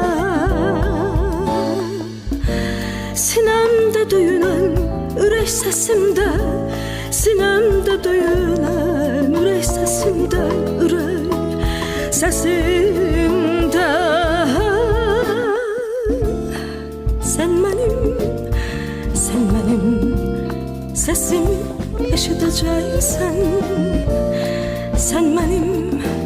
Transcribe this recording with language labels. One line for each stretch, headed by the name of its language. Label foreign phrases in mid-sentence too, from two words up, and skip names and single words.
Azerbaijani: sinemde döyünen ürək səsimdə, sinemde döyünen ürək səsimdə, ürək səsimdə.
Turkish: Sen benim sesimi eşideceksen, sen benim